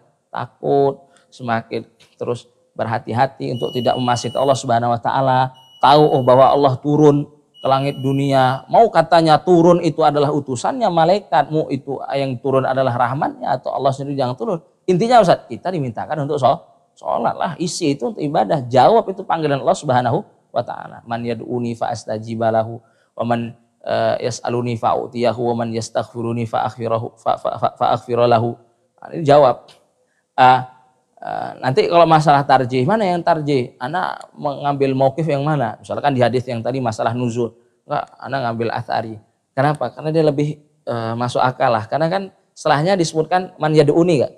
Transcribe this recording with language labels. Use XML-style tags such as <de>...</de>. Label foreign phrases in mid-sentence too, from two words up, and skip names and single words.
<id>Takut, semakin terus berhati-hati untuk tidak memaksud</id> <ar>الله سبحانه وتعالى,</ar> <id>tahu bahwa Allah turun ke langit dunia, mau katanya turun itu adalah utusannya malaikat, mau itu yang turun adalah rahmatnya atau Allah sendiri yang turun. Intinya Ustaz, kita dimintakan untuk sholat lah, isi itu untuk ibadah, jawab itu panggilan</id> <ar>الله سبحانه وتعالى. من يدعوني فأستجيب له ومن يسألني فأعطيه ومن يستغفرني فأغفر له.</ar> <id>Ini jawab. Nanti kalau masalah tarjih, mana yang tarjih? Ana mengambil mauqif yang mana? Misalkan di hadis yang tadi masalah nuzul, enggak, ana ngambil athari. Kenapa? Karena dia lebih masuk akal lah. Karena kan setelahnya disebutkan</id> <ar>من يدعوني</ar> <id>enggak?</id>